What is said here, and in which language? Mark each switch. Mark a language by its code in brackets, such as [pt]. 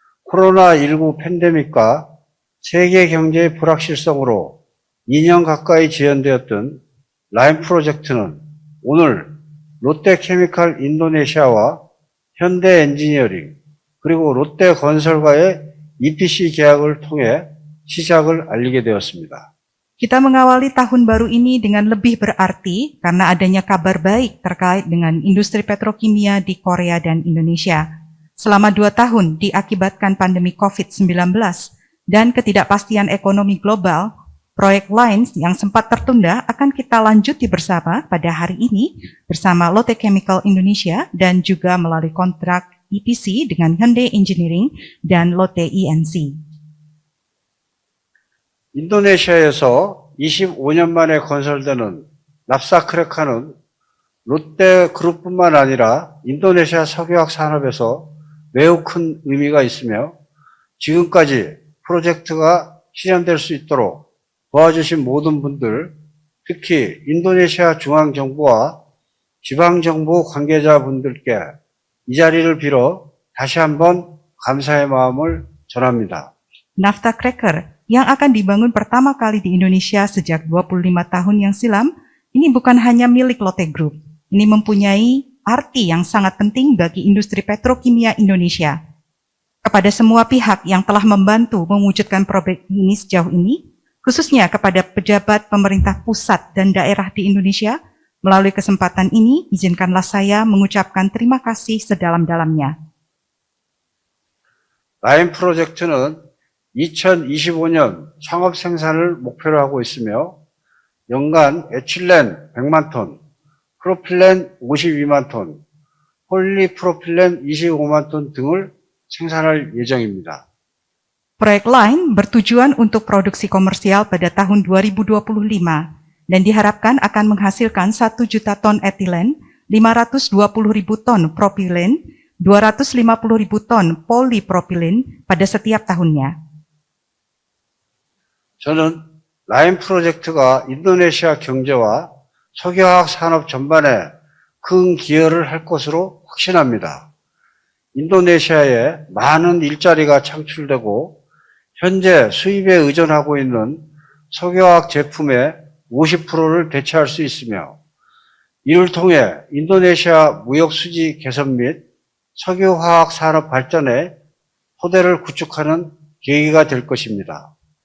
[ko] 코로나19 팬데믹과 세계 경제의 불확실성으로 2년 가까이 지연되었던 라인 프로젝트는 오늘 롯데케미칼 인도네시아와 현대 엔지니어링 그리고 롯데건설과의 EPC 계약을 통해 시작을 알리게 되었습니다. [id] Kita mengawali tahun baru ini dengan lebih berarti karena adanya kabar baik terkait dengan industri petrokimia di Korea dan Indonesia. Selama 2 tahun diakibatkan pandemi COVID-19 dan ketidakpastian ekonomi global, proyek lain yang sempat tertunda akan kita lanjuti bersama pada hari ini bersama Lotte Chemical Indonesia dan juga melalui kontrak EPC dengan Hyundai Engineering dan Lotte ENC. [ko] 인도네시아에서 25년 만에 건설되는 납사크레카는 롯데 그룹뿐만 아니라 인도네시아 석유화학 산업에서 매우 큰 의미가 있으며 지금까지 프로젝트가 실현될 수 있도록 도와주신 모든 분들, 특히 인도네시아 중앙정부와 지방정부 관계자분들께 이 자리를 빌어 다시 한번 감사의 마음을 전합니다. [id] Naphtha Cracker yang akan dibangun pertama kali di Indonesia sejak 25 tahun yang silam, ini bukan hanya milik Lotte Group. Ini mempunyai arti yang sangat penting bagi industri petrokimia Indonesia. Kepada semua pihak yang telah membantu mewujudkan proyek ini sejauh ini, khususnya kepada pejabat pemerintah pusat dan daerah di Indonesia, melalui kesempatan ini, izinkanlah saya mengucapkan terima kasih sedalam-dalamnya. [ko] 라인 프로젝트는 2025년 상업 생산을 목표로 하고 있으며 연간 에틸렌 100만 톤, 프로필렌 52만 톤, 폴리프로필렌 25만 톤 등을 생산할 예정입니다. [id] Proyek lain bertujuan untuk produksi komersial pada tahun 2025 dan diharapkan akan menghasilkan 1 juta ton etilen, 520.000 ton propilen, 250.000 ton polipropilen pada setiap tahunnya. [ko] 저는 라인 프로젝트가 인도네시아 경제와 석유화학 산업 전반에 큰 기여를 할 것으로 확신합니다. 인도네시아에 많은 일자리가 창출되고 현재 수입에 의존하고 있는 석유화학 제품의 50%를 대체할 수 있으며 이를 통해 인도네시아 무역 수지 개선 및 석유화학 산업 발전의 토대를 구축하는 계기가 될 것입니다.